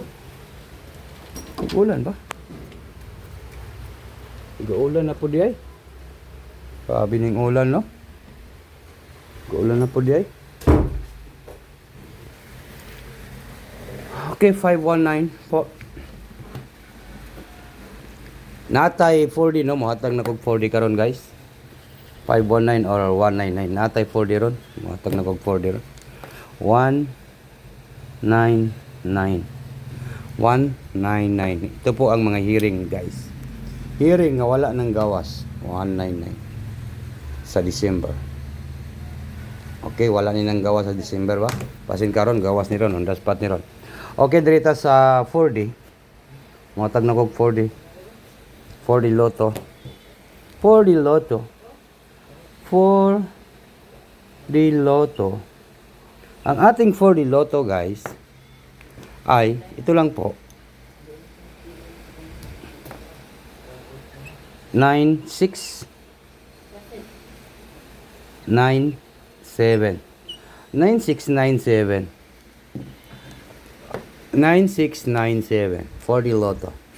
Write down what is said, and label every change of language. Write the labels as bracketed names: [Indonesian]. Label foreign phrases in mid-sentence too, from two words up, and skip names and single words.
[Cebuano] Nag-ulan ba? Nag-ulan na po di ay. [Filipino] Sabi ng ulan, [Cebuano] no? Nag-ulan na po di ay. Okay, 519 po. Natay 4D, no? Muhatag na kog 4D karon guys. 519 or 199. Natay 4D ron. Muhatag na kog 4D ron. 199. 199. [Filipino] Ito po ang mga hearing guys. [Cebuano] Hearing nga wala ng gawas. 199. Sa December. Okay, wala ni nang gawas sa December ba? Pasin karon gawas ni ron, on the spot ni ron. Okay, dirita sa 4D. Muhatag na kog 4D. 4D Lotto. 4D Lotto. 4D Lotto. [Filipino] Ang ating 4D Lotto guys ay ito lang po. 96 97 9697 9697 40 Lotto.